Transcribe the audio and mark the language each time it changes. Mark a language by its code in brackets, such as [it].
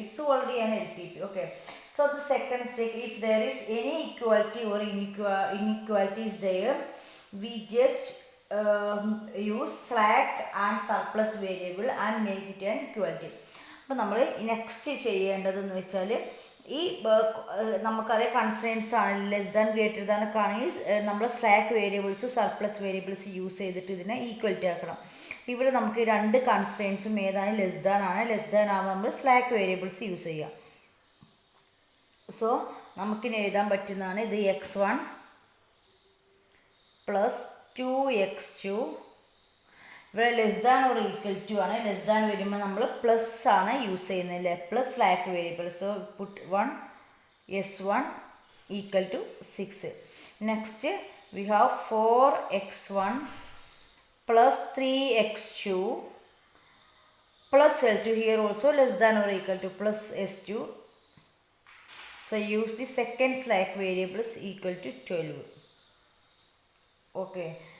[en] It's already an LPP. Okay. So the second step, if there is any equality or inequality is there, we just use slack and surplus variable and make it an equality. [ml] അപ്പോൾ നമ്മൾ next ചെയ്യേണ്ടതെന്ന് വെച്ചാൽ ഈ നമുക്കറിയാം constraints ആണ് less than greater than ഒക്കെ ആണെങ്കിൽ നമ്മൾ സ്ലാക്ക് വേരിയബിൾസും സർപ്ലസ് വേരിയബിൾസ് യൂസ് ചെയ്തിട്ട് ഇതിനെ ഈക്വലിറ്റി ആക്കണം. ഇവിടെ നമുക്ക് രണ്ട് കൺസ്ട്രെയിൻസും ഏതാണ് ലെസ് ദാൻ ആണ്. ലെസ് ദാൻ ആകുമ്പോൾ നമ്മൾ സ്ലാക്ക് വേരിയബിൾസ് യൂസ് ചെയ്യുക. സോ നമുക്കിനി എഴുതാൻ പറ്റുന്നതാണ് ഇത് x1 പ്ലസ് 2x2. ഇവിടെ less than or equal to ആണ്. ലെസ് ദാൻ വരുമ്പോൾ നമ്മൾ പ്ലസ് ആണ് യൂസ് ചെയ്യുന്നത് അല്ലേ, plus slack variable. [en] So put 1 s1 equal to 6. Next we have 4x1 plus 3x2 plus L2. Here also less than or equal to plus S2. So use the second slack variable is equal to 12. Okay.